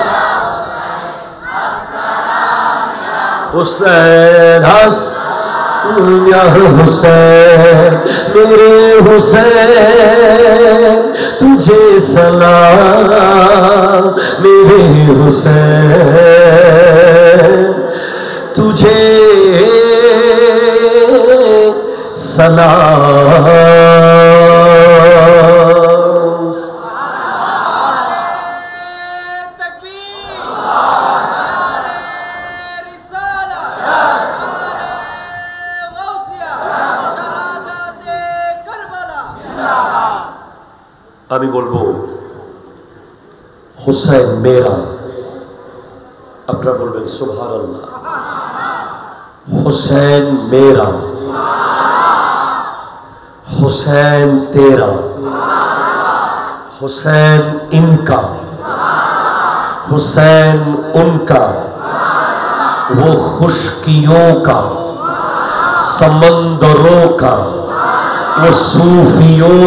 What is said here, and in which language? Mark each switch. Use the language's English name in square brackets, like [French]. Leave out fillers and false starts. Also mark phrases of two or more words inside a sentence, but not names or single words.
[Urdu] حسین یا حسین میرے حسین تجھے سلام میرے حسین تجھے سلام [Bangla] আমি বলবো [Urdu] حسین میرا [Bangla] আপনারা বলবেন সুবহানাল্লাহ [Urdu] حسین میرا حسین تیرا حسین ان کا حسین ان کا وہ خشکیوں کا سمندروں کا وہ صوفیوں